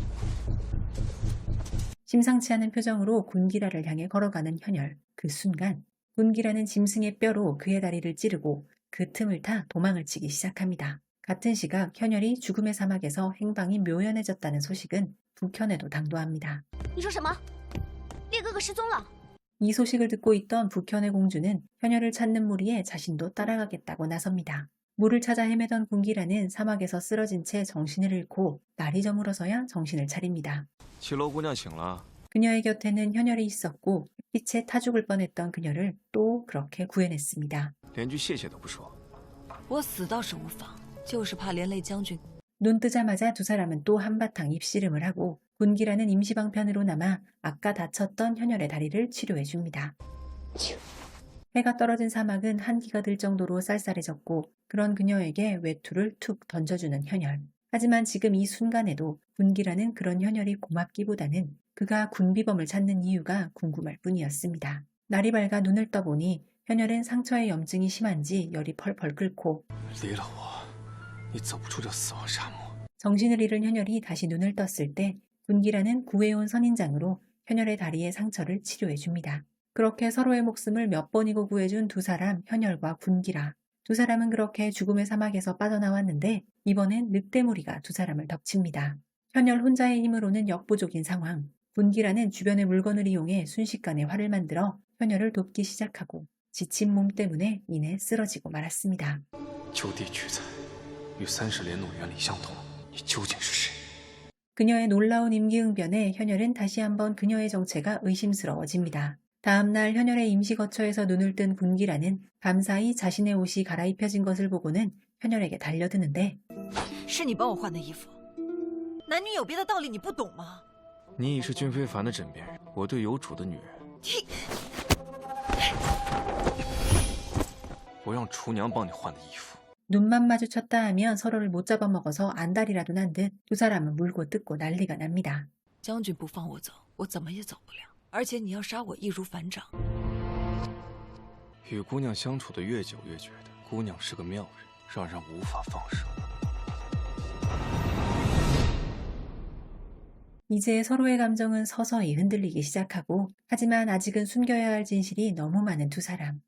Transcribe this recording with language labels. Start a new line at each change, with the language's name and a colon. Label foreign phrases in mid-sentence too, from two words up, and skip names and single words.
Korean: 심상치 않은 표정으로 군기라를 향해 걸어가는 현열. 그 순간 군기라는 짐승의 뼈로 그의 다리를 찌르고 그 틈을 타 도망을 치기 시작합니다. 같은 시각 현열이 죽음의 사막에서 행방이 묘연해졌다는 소식은 북현에도 당도합니다.
Chinese: 你说什么？烈哥哥失踪了。
Korean: 이 소식을 듣고 있던 북현의 공주는 현열을 찾는 무리에 자신도 따라가겠다고 나섭니다. 물을 찾아 헤매던 군기라는 사막에서 쓰러진 채 정신을 잃고 날이 저물어서야 정신을 차립니다.
Chinese: 七楼姑娘醒了。
Korean: 그녀의 곁에는 현열이 있었고 빛에 타 죽을 뻔했던 그녀를 또 그렇게 구해냈습니다.
Chinese: 连句谢谢都不说。我死倒是无妨，就是怕连累将军。
Korean: 눈 뜨자마자 두 사람은 또 한바탕 입씨름을 하고 군기라는 임시방편으로 남아 아까 다쳤던 현열의 다리를 치료해줍니다. 해가 떨어진 사막은 한기가 들 정도로 쌀쌀해졌고 그런 그녀에게 외투를 툭 던져주는 현열. 하지만 지금 이 순간에도 군기라는 그런 현열이 고맙기보다는 그가 군비범을 찾는 이유가 궁금할 뿐이었습니다. 날이 밝아 눈을 떠보니 현열은 상처에 염증이 심한지 열이 펄펄 끓고
Chinese: 离了我，你走不出这死亡沙漠。
Korean: 정신을 잃은 현열이 다시 눈을 떴을 때 군기라는 구해온 선인장으로 현열의 다리에 상처를 치료해줍니다. 그렇게 서로의 목숨을 몇 번이고 구해준 두 사람 현열과 군기라. 두 사람은 그렇게 죽음의 사막에서 빠져나왔는데 이번엔 늑대무리가 두 사람을 덮칩니다. 현열 혼자의 힘으로는 역부족인 상황. 군기라는 주변의 물건을 이용해 순식간에 활을 만들어 현열을 돕기 시작하고 지친 몸 때문에 이내 쓰러지고 말았습니다.
Chinese: 就地取材，与30连弩原理相同。你究竟是谁？
Korean: 그녀의 놀라운 임기응변에 현열은 다시 한번 그녀의 정체가 의심스러워집니다. 다음날 현열의 임시거처에서 눈을 뜬 군기라는 밤사이 자신의 옷이 갈아입혀진 것을 보고는 현열에게 달려드는데
Chinese: 是你帮我换的衣服，男女有别的道理你不懂吗？你已是君非凡的枕边人，我对有主的女人，我让厨娘帮你换的衣服。
Korean: 눈만 마주쳤다 하면 서로를 못 잡아먹어서 안달이라도 난 듯 두 사람은 물고 뜯고 난리가 납니다.
Chinese: 将军不放我走，我怎么也走不了。而且你要杀我易如反掌。与姑娘相处的越久，越觉得姑娘是个妙人，让人无法放手。
Korean: 이제 서로의 감정은 서서히 흔들리기 시작하고 하지만 아직은 숨겨야 할 진실이 너무 많은 두 사람.